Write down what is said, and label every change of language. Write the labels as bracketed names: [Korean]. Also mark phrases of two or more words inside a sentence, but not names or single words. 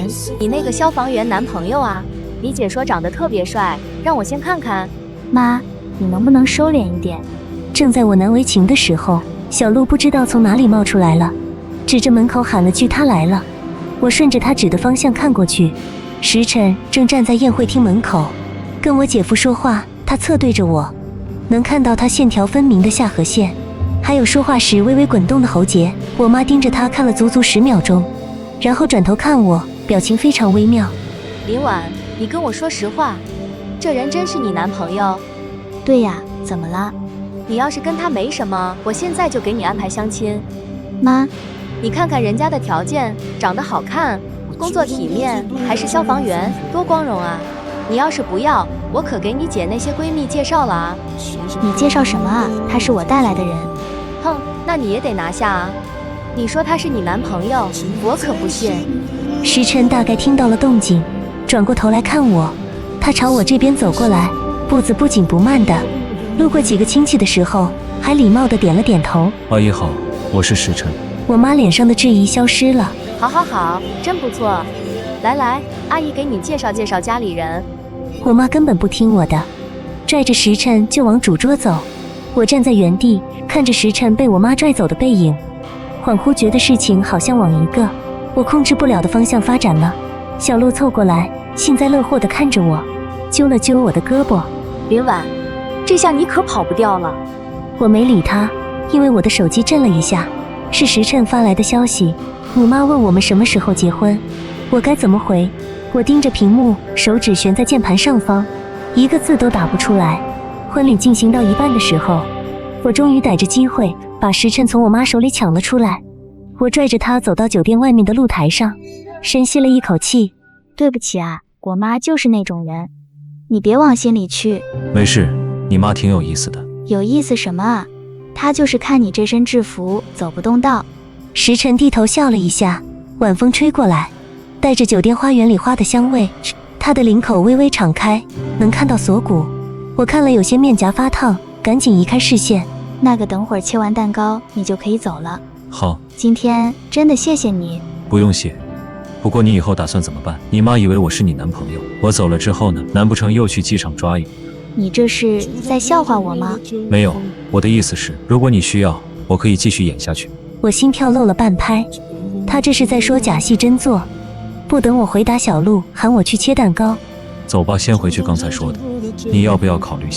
[Chinese] 你那個消防員男朋友啊，你姐說長得特別帥，讓我先看看。媽，你能不能收斂一點？正在我難為情的時候，小鹿不知道從哪裡冒出來了，指着門口喊了句他來了。我順着他指的方向看過去，時辰正站在宴會廳門口跟我姐夫說話。他側對着我，能看到他線條分明的下頜線，還有說話時微微滾動的喉結。我媽盯着他看了足足10秒鐘，然後轉頭看我，表情非常微妙。林婉，你跟我說實話，這人真是你男朋友？對呀，怎麼了？你要是跟他沒什麼，我現在就給你安排相親。媽，你看看人家的條件，長得好看，工作體面，還是消防員，多光榮啊！你要是不要，我可給你姐那些閨蜜介紹了啊。你介紹什麼啊？他是我帶來的人。哼，那你也得拿下啊。你說他是你男朋友，我可不信。时辰大概听到了动靜，轉過頭來看我，他朝我這邊走過來，步子不緊不慢的，路過幾個親戚的時候，還禮貌的點了點頭。阿姨好，我是時辰。我媽臉上的質疑消失了。好好好，真不錯。來來，阿姨給你介紹介紹家裡人。我媽根本不聽我的，拽着時辰就往主桌走。我站在原地，看着时辰被我媽拽走的背影，恍惚覺得事情好像往一個我控制不了的方向發展了。小鹿湊過來，幸災樂禍地看着我，揪了揪我的胳膊。林婉，這下你可跑不掉了。我沒理他，因為我的手機震了一下，是時辰發來的消息。你媽問我們什麼時候結婚，我該怎麼回？我盯着屏幕，手指懸在鍵盤上方，一個字都打不出來。婚禮進行到一半的時候，我終於逮着機會把時辰從我媽手裡搶了出來。我拽着她走到酒店外面的露台上，深吸了一口氣。对不起啊，我媽就是那種人，你別往心裡去。沒事，你媽挺有意思的。有意思什麼啊？她就是看你這身制服走不動道。時辰低頭笑了一下，晚風吹過來，帶着酒店花園裡花的香味。他的領口微微敞開，能看到鎖骨。我看了有些面頰發燙，趕緊移開視線。那個等會兒切完蛋糕你就可以走了。好，今天真的謝謝你。不用謝。不過你以後打算怎麼辦？你媽以為我是你男朋友，我走了之後呢？難不成又去機場抓一個？你這是在笑話我嗎？沒有，我的意思是，如果你需要，我可以繼續演下去。我心跳漏了半拍，他這是在說假戲真做。不等我回答，小鹿喊我去切蛋糕。走吧，先回去剛才說的，你要不要考慮下？